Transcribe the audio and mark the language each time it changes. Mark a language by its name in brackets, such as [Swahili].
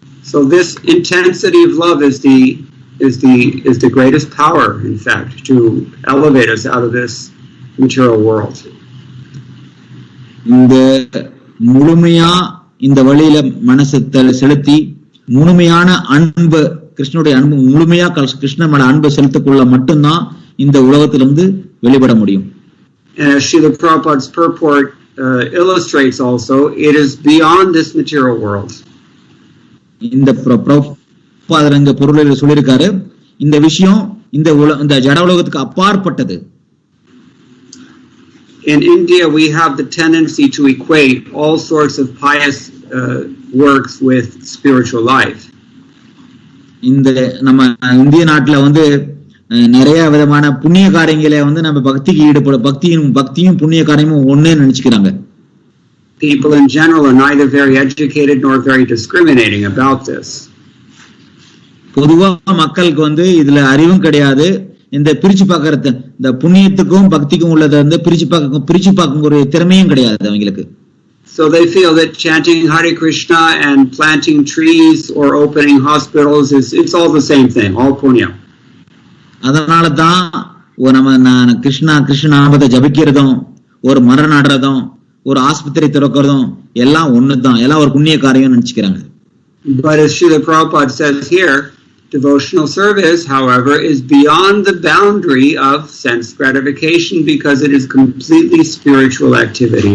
[English] So this intensity of love is the greatest power, in fact, to elevate us out of this material world. [Tamil] இந்த முழுமையா இந்த வழியில மனசை செலுத்தி முழுமையான அன்பு, கிருஷ்ணனுடைய அன்பு முழுமையா கிருஷ்ணன் மேல அன்பு செலுத்தக்குள்ள மட்டும்தான் இந்த உலகத்திலிருந்து வெளிப்பட முடியும். [English] Srila Prabhupada's purport illustrates also, it is beyond this material world. [Tamil] இந்த பிரபாதரங்க பொருளில் சொல்லியிருக்காரு, இந்த விஷயம் இந்த ஜட உலகத்துக்கு அப்பாற்பட்டது. [English] In India, we have the tendency to equate all sorts of pious works with spiritual life. [Tamil] இந்த நம்ம இந்திய நாட்டுல நிறைய விதமான புண்ணிய காரியங்களை நம்ம பக்திக்கு ஈடுபட பக்தியும் புண்ணிய காரியமும் ஒண்ணே நினைச்சுக்கிறாங்க. [English] People in general are neither very educated nor very discriminating about this. [Tamil] பொதுவா மக்களுக்கு இதுல அறிவும் கிடையாது, இந்த பிரிச்சு பார்க்கறது இந்த புண்ணியத்துக்கும் பக்திக்கும் உள்ளதை பிரிச்சு பார்க்கும் ஒரு திறமையும் கிடையாது அவங்களுக்கு. [English] So they feel that chanting Hare Krishna and planting trees or opening hospitals it's all the same thing, all punya. [Tamil] அதனாலதான் நம்ம கிருஷ்ண நாமத்தை ஜபிக்கிறதும் ஒரு மரம் நடுறதும் ஒரு ஆஸ்பத்திரி திறக்கிறதும் எல்லாம் ஒண்ணுதான், எல்லாம் ஒரு புண்ணிய காரியம் நினைச்சுக்கிறாங்க. [English] But as Srila Prabhupada says here, devotional service, however, is beyond the boundary of sense gratification because it is completely spiritual activity.